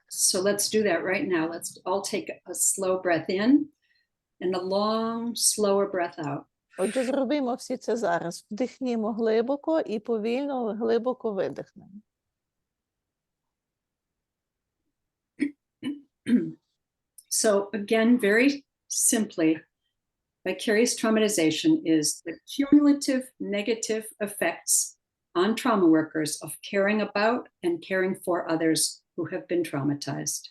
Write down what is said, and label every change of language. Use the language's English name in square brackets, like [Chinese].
[English] So let's do that right now. Let's all take a slow breath in and a long, slower breath out. [Ukrainian] Отже, зробимо всі це зараз. Вдихнімо глибоко і повільно, глибоко видихнемо. [English] So again, very simply, vicarious traumatization is the cumulative negative effects on trauma workers of caring about and caring for others who have been traumatized.